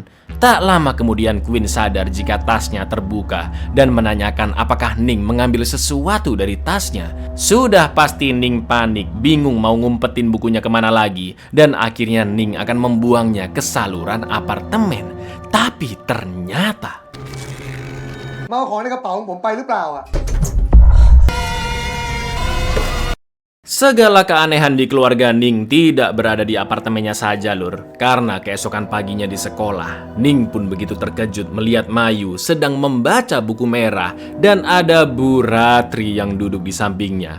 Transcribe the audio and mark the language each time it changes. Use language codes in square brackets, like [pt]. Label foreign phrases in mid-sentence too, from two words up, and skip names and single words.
[id] Tak lama kemudian Queen sadar jika tasnya terbuka dan menanyakan apakah Ning mengambil sesuatu dari tasnya. Sudah pasti Ning panik, bingung mau ngumpetin bukunya kemana lagi, dan akhirnya Ning akan membuangnya ke saluran apartemen. Tapi ternyata [th] เมาของในกระเป๋าของผมไปหรือเปล่าอ่ะ [id] segala keanehan di keluarga Ning tidak berada di apartemennya saja, Lur. Karena keesokan paginya di sekolah, Ning pun begitu terkejut melihat Mayu sedang membaca buku merah dan ada Bu Ratri yang duduk di sampingnya.